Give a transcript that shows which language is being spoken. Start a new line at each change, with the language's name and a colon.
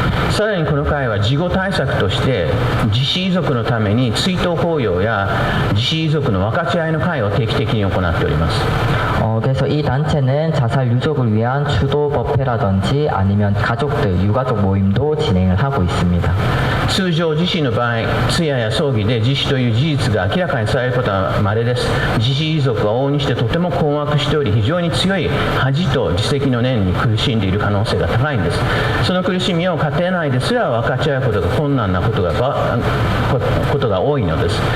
Japanese: さらにこの会は事後対策として自死遺族のために追悼法要や自死遺族の分かち合いの会を定期的に行っております。
Korean: 그래서 이 단체는 자살 유족을 위한 추도 법회라든지 아니면 유가족 모임도 진행을 하고 있습니다.
Japanese: 通常自死の場合通夜や葬儀で自死という事実が明らかにされることは稀です。自死遺族は往々にしてとても困惑しており、非常に強い恥と自責の念に苦しんでいる可能性が高いんです。その苦しみを家庭内ですら分かち合うことが困難なことが多いのです。